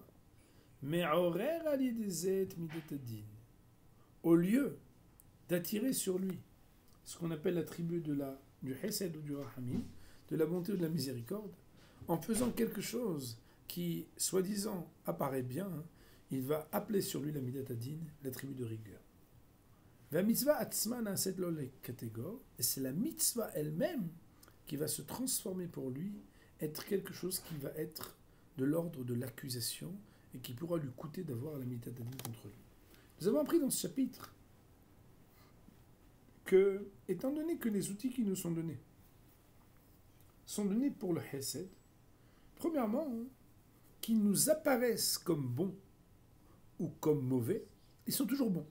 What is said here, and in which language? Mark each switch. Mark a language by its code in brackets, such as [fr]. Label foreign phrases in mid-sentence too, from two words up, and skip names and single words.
[fr] Mais au lieu d'attirer sur lui ce qu'on appelle la tribu du Hesed ou du Rahamim, de la bonté ou de la miséricorde, en faisant quelque chose qui, soi-disant, apparaît bien, il va appeler sur lui la [he] מידת הדין, [fr] la tribu de rigueur. [he] המצוה עצמה נעשית לו לקטגור, [fr] et c'est la mitzvah elle-même qui va se transformer pour lui, être quelque chose qui va être de l'ordre de l'accusation et qui pourra lui coûter d'avoir la mitadadine contre lui. Nous avons appris dans ce chapitre que, étant donné que les outils qui nous sont donnés pour le Hesed, premièrement, qu'ils nous apparaissent comme bons ou comme mauvais, ils sont toujours bons.